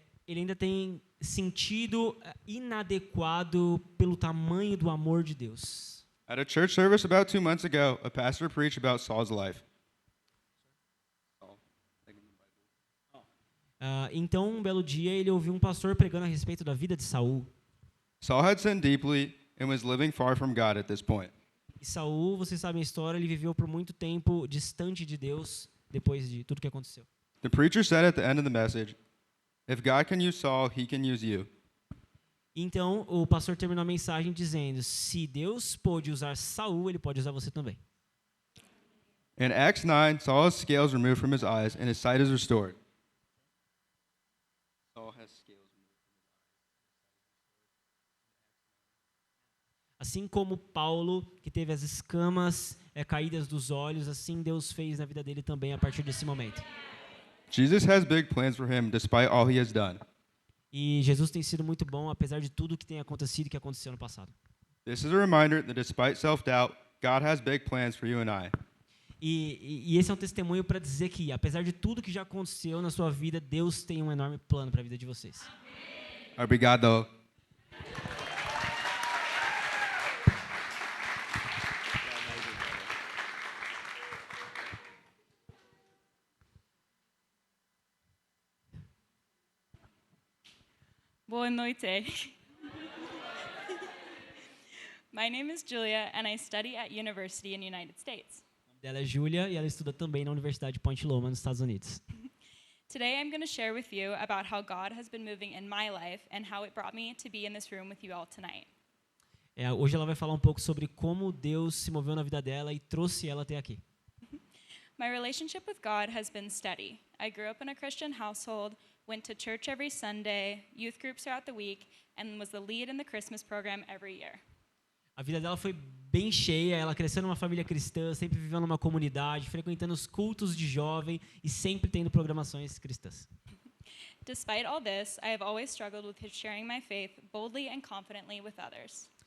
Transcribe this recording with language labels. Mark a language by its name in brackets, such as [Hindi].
[Portuguese] ele ainda tem sentido inadequado pelo tamanho do amor de Deus. [English] At a church service about 2 months ago, a pastor preached about Saul's life. [Portuguese] Então, um belo dia, ele ouviu um pastor pregando a respeito da vida de Saul. [English] Saul had sinned deeply and was living far from God at this point. [Portuguese] E Saul, vocês sabem a história, ele viveu por muito tempo distante de Deus depois de tudo que aconteceu. [English] The preacher said at the end of the message, "If God can use Saul, he can use you." [Portuguese] Então, o pastor terminou a mensagem dizendo: se Deus pôde usar Saul, ele pode usar você também. [English] In Acts 9, Saul has scales removed from his eyes and his sight is restored. Saul has scales removed from his eyes. [Portuguese] Assim como Paulo, que teve as escamas caídas dos olhos, assim Deus fez na vida dele também a partir desse momento. [English] Jesus has big plans for him despite all he has done. [Portuguese] E Jesus tem sido muito bom, apesar de tudo que tem acontecido e que aconteceu no passado. [English] This is a reminder that despite self-doubt, God has big plans for you and I. [Portuguese] E esse é um testemunho para dizer que, apesar de tudo que já aconteceu na sua vida, Deus tem um enorme plano para a vida de vocês. Obrigado. Boa noite. [English] My name is Julia, and I study at university in the United States. [Portuguese] O nome dela é Júlia e ela estuda também na Universidade de Point Loma, nos Estados Unidos. [English] Today I'm going to share with you about how God has been moving in my life and how it brought me to be in this room with you all tonight. [Portuguese] Hoje ela vai falar um pouco sobre como Deus se moveu na vida dela e trouxe ela até aqui. [English] My relationship with God has been steady. I grew up in a Christian household, went to church every Sunday, youth groups throughout the week, and was the lead in the Christmas program every year. [Portuguese] A vida dela foi bem cheia, ela cresceu numa família cristã, sempre vivendo numa comunidade, frequentando os cultos de jovem e sempre tendo programações cristãs. [English] Despite all this, I have always struggled with sharing my faith boldly and confidently with others.